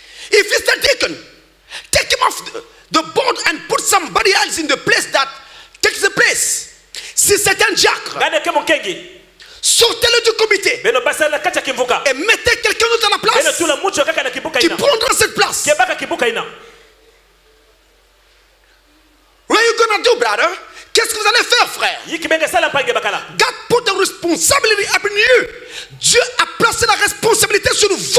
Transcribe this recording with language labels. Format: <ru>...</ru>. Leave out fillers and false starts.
<en>If it's the deacon, take him off the board and put somebody else in the place that takes the place.</en> <fr>Si c'est un diacre, sortez-le du comité et mettez quelqu'un d'autre à la place qui prendra cette place.</fr> <en>What are you gonna do, brother?</en> <fr>Qu'est-ce que vous allez faire, frère?</fr> <en>God put the responsibility upon you.</en> <fr>Dieu a placé la responsabilité sur vous.</fr>